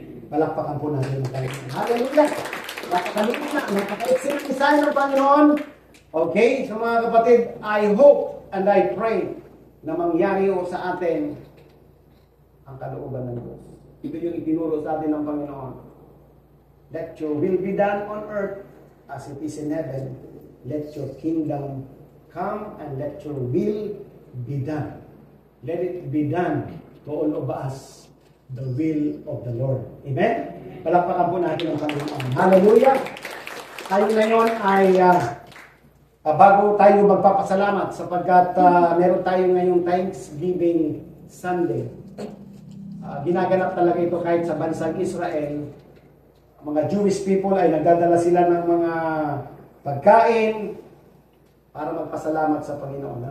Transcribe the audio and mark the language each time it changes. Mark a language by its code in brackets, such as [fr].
[tl] Palakpakan po natin ang Panginoon. Hallelujah! Napaka-excellent design ng Panginoon. Okay? So mga kapatid, [en] I hope and I pray [tl] na mangyari sa atin ang kalooban ng Diyos. Ito yung itinuro sa atin ng Panginoon. [en] Let your will be done on earth as it is in heaven. Let your kingdom come and let your will be done. Let it be done to all of us the will of the Lord. Amen? [tl] Palakpakan po natin ang Panginoon. Hallelujah! Tayo ngayon ay bago tayo magpapasalamat sapagkat meron tayo ngayong Thanksgiving Sunday. Ginaganap talaga ito kahit sa bansang Israel. Mga Jewish people ay nagdadala sila ng mga pagkain para magpasalamat sa Panginoon.